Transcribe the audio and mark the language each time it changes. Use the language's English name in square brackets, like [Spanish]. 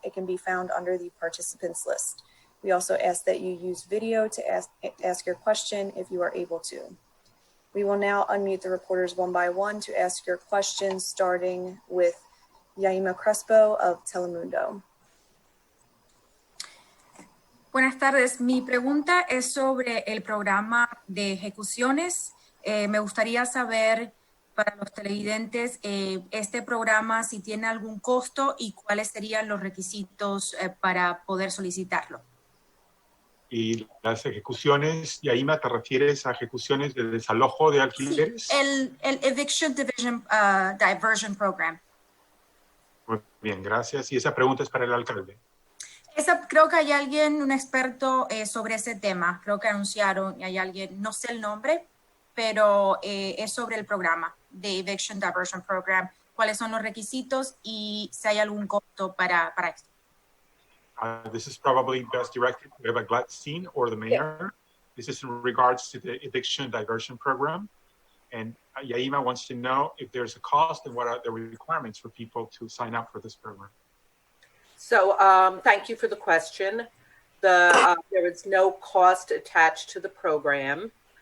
[English] It can be found under the participants list. We also ask that you use video to ask your question if you are able to. We will now unmute the reporters one by one to ask your questions, starting with Yaima Crespo of Telemundo. [Spanish] Buenas tardes. Mi pregunta es sobre el programa de ejecuciones. Me gustaría saber para los televidentes este programa si tiene algún costo y cuáles serían los requisitos para poder solicitarlo. Y las ejecuciones, Yaima, ¿te refieres a ejecuciones de desalojo de alquileres? Sí, el Eviction Diversion Program. Muy bien, gracias. Y esa pregunta es para el alcalde. Creo que hay alguien, un experto sobre ese tema. Creo que anunciaron y hay alguien, no sé el nombre, pero es sobre el programa de Eviction Diversion Program. ¿Cuáles son los requisitos y si hay algún costo para esto? [English] This is probably best directed to Eva Gladstein or the mayor. This is in regards to the eviction diversion program. And Yaima wants to know if there's a cost and what are the requirements for people to sign up for this program. So thank you for the question. There is no cost attached to the program.